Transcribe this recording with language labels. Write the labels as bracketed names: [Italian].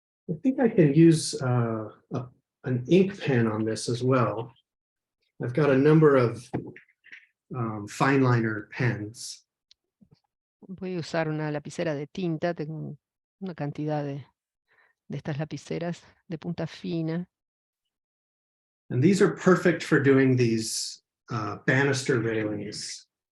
[English] I think I can use an ink pen on this as well. I've got a number of fine liner pens. [Spanish] Voy a usar una lapicera de tinta, tengo una cantidad de estas lapiceras de punta fina. [English] And these are perfect for doing these banister railings.